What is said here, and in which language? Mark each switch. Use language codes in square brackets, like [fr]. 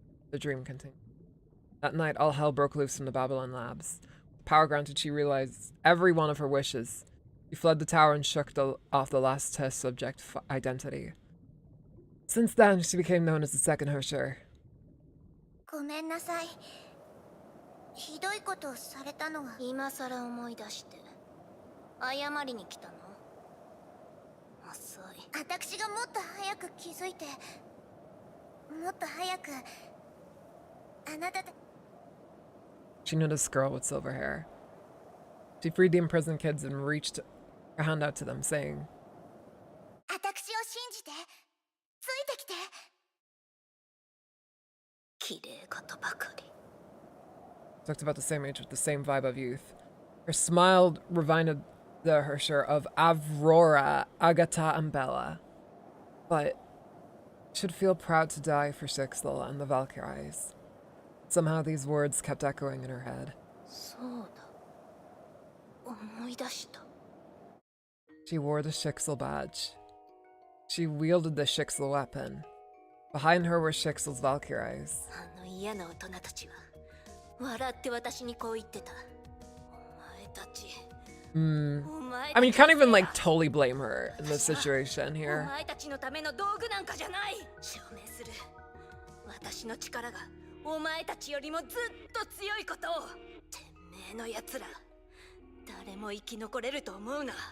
[en] The dream continued. That night, all hell broke loose in the Babylon labs. With power granted, she realized every one of her wishes. She fled the tower and shook off the last test subject identity. Since then, she became known as the second HERRSCHER. [ja] ごめんなさい。ひどいことをされたのは今さら思い出して謝りに来たの。遅い。私がもっと早く気づいて、もっと早くあなたと。 [en] She knew this girl with silver hair. She freed the imprisoned kids and reached her hand out to them, saying, [ja] 私を信じて、ついてきて。綺麗事ばかり。 [en] Looked about the same age with the same vibe of youth. Her smile reminded the HERRSCHER of Aurora, Agatha, and Bella. But should feel proud to die for Sixel and the Valkyries. Somehow these words kept echoing in her head. [ja] そうだ。思い出した。 [en] She wore the Sixel badge. She wielded the Sixel weapon. Behind her were Sixel's Valkyries. [ja] あの嫌な大人たちは笑って私にこう言ってた。お前たち。 [en] I mean, you can't even like totally blame her in this situation [ja] お [en] here. [ja] 前たちのための道具なんかじゃない。証明する。私の力がお前たちよりもずっと強いことを。てめえのやつら。誰も生き残れると思うな。